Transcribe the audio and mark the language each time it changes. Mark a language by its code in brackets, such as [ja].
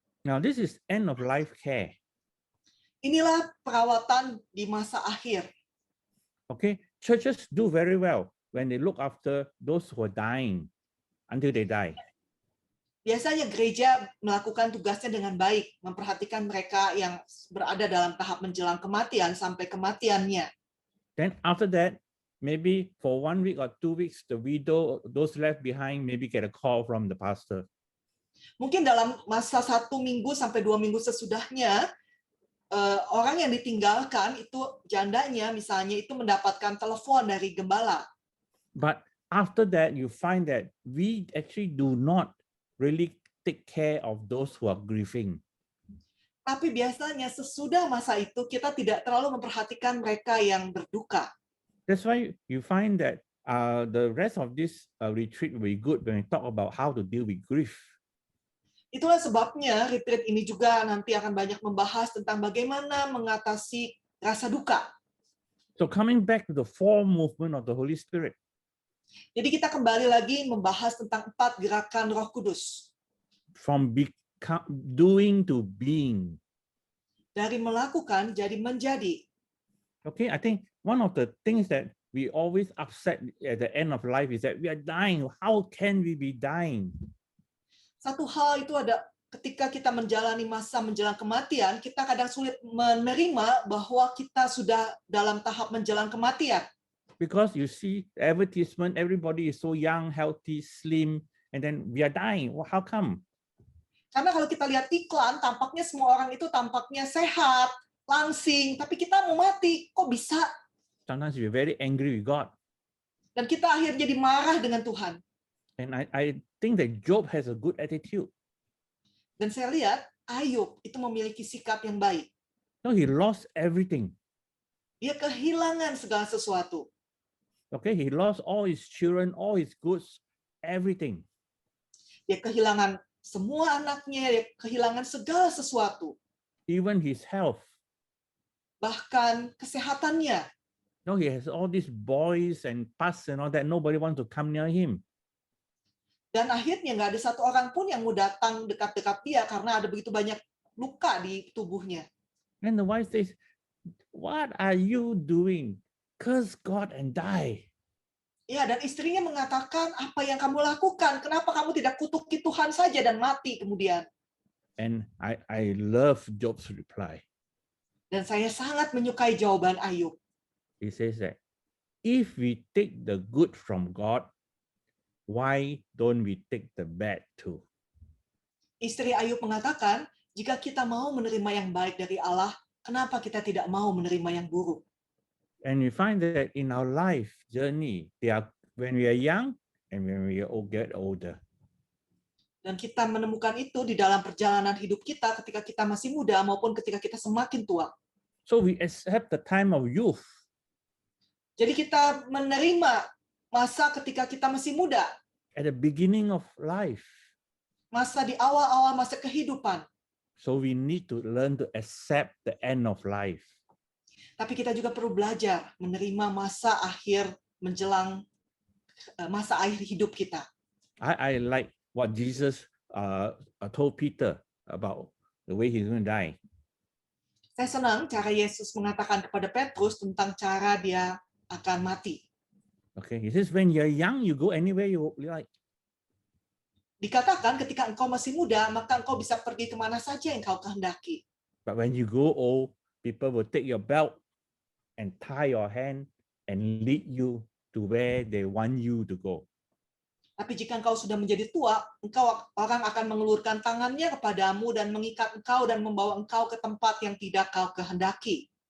[en] Now this is end of life care. [id] Inilah perawatan di masa akhir. [en] Okay, churches do very well when they look after those who are dying until they die. [id] Biasanya gereja melakukan tugasnya dengan baik, memperhatikan mereka yang berada dalam tahap menjelang kematian sampai kematiannya. [en] Then after that, maybe for 1 week or 2 weeks, the widow, those left behind, maybe get a call from the pastor. [id] Mungkin dalam masa 1 minggu sampai 2 minggu sesudahnya, orang yang ditinggalkan itu jandanya misalnya itu mendapatkan telepon dari gembala. [en] But after that, you find that we actually do not really take care of those who are grieving. [id] Tapi biasanya sesudah masa itu kita tidak terlalu memperhatikan mereka yang berduka. [en] That's why you find that the rest of this retreat will be good when we talk about how to deal with grief. [id] Itulah sebabnya retreat ini juga nanti akan banyak membahas tentang bagaimana mengatasi rasa duka. [en] So coming back to the 4 movement of the Holy Spirit. [id] Jadi kita kembali lagi membahas tentang 4 gerakan Roh Kudus. [en] From doing to being. [id] Dari melakukan jadi menjadi. [en] Okay, I think one of the things that we always upset at the end of life is that we are dying. How can we be dying? [id] Satu hal itu ada ketika kita menjalani masa menjelang kematian, kita kadang sulit menerima bahwa kita sudah dalam tahap menjelang kematian. [en] Because you see advertisement, everybody is so young, healthy, slim, and then we are dying. Well, how come? [id] Karena kalau kita lihat iklan, tampaknya semua orang itu tampaknya sehat, langsing, tapi kita mau mati. Kok bisa? [en] Sometimes we're very angry with God. [id] Dan kita akhirnya jadi marah dengan Tuhan. [en] And I think that Job has a good attitude. [id] Dan saya lihat Ayub itu memiliki sikap yang baik. [en] No, he lost everything. [id] Dia kehilangan segala sesuatu. [en] Okay, he lost all his children, all his goods, everything. [id] Dia kehilangan semua anaknya, dia kehilangan segala sesuatu. [en] Even his health. [id] Bahkan kesehatannya. [en] No, he has all these boys and pus and all that. Nobody wants to come near him. [id] Dan akhirnya nggak ada satu orang pun yang mau datang dekat-dekat dia karena ada begitu banyak luka di tubuhnya. [en] And the wife says, "What are you doing? Curse God and die." [id] Ya, dan istrinya mengatakan, apa yang kamu lakukan? Kenapa kamu tidak kutuki Tuhan saja dan mati kemudian? [en] And I love Job's reply. [id] Dan saya sangat menyukai jawaban Ayub. [en] He says that if we take the good from God, why don't we take the bad too? [id] Istri Ayub mengatakan, jika kita mau menerima yang baik dari Allah, kenapa kita tidak mau menerima yang buruk? [en] And we find that in our life journey, they are when we are young and when we get older. [id] Dan kita menemukan itu di dalam perjalanan hidup kita ketika kita masih muda maupun ketika kita semakin tua. [en] So we accept the time of youth. [id] Jadi kita menerima masa ketika kita masih muda, [en] At the beginning of life. [id] masa di awal-awal masa kehidupan. [en] So we need to learn to accept the end of life. [id] Tapi kita juga perlu belajar menerima masa akhir menjelang masa akhir hidup kita. [en] I like what Jesus told Peter about the way he's going to die. [id] Saya senang cara Yesus mengatakan kepada Petrus tentang cara dia akan mati. [en] Okay, he says when you're young, you go anywhere you like. [id] Dikatakan ketika engkau masih muda, maka engkau bisa pergi kemana saja yang kau kehendaki. [en] But when you grow old, people will take your belt and tie your hand and lead you to where they want you to go. [id] Tapi jika engkau sudah menjadi tua, orang akan mengulurkan tangannya kepadamu dan mengikat engkau dan membawa engkau ke tempat yang tidak kau kehendaki.